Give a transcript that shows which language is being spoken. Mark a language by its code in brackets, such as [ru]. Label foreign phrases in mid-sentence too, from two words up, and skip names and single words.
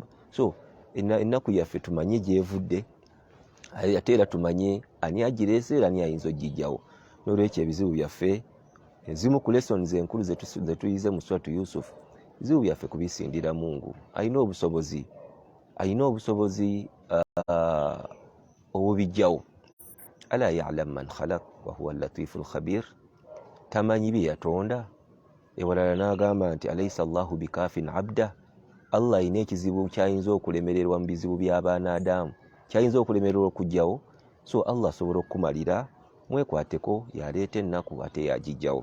[lg] So ennaku yaffe tumanye gyevudde, ate era tumanye ani agireese era ani ayinza ogijjawo. N'olwekyo ebizibu byaffe, ezimu ku lessons enkulu zetuyize mu suratu Yusufu, ebizibu byaffe kubisindira Mungu. Alina obusobozi obubijjawo. [ar] ألا يعلم من خلق وهو اللطيف الخبير, [lg] tamanyi bye yatonda. Ewalala n'agamba nti [ar] أليس الله بكاف عبده, [lg] Allah alina ekizibu kyayinza okulemererwa mu bizibu by'abaana Adamu, kyayinza okulemererwa okujjawo. So Allah asobola okukumalira, mwekwateko, yaleeta ennaku ate yagijjawo.